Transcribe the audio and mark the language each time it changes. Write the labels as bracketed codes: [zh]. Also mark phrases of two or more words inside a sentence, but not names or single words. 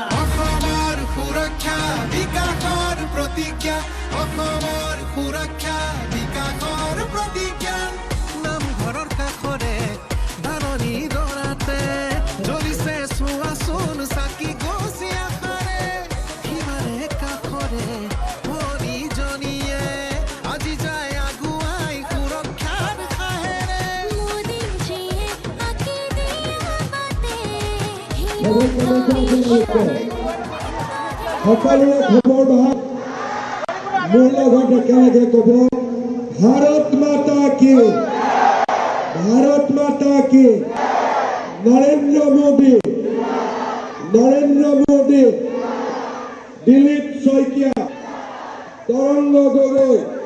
[as] অসমৰ সুৰক্ষা বিকাশৰ প্ৰতিজ্ঞা অসমৰ সুৰক্ষা বিকাশৰ প্ৰতিজ্ঞা নামঘৰৰ কাষৰে ধাননি দৰাতে জ্বলিছে চোৱাচোন চাকি গছি আশাৰে সিমাৰে কাষৰে ভনীজনীয়ে আজি যায় আগুৱাই সুৰক্ষাৰ সাহেৰে [hi] मोदी जी आके दिया बातें [as] সকলোৰে খবৰ ভাল মোৰ লগত একেলগে ক'ব [hi] भारत माता की [as] নৰেন্দ্ৰ মোদী দিলীপ শইকীয়া তৰংগ গগৈ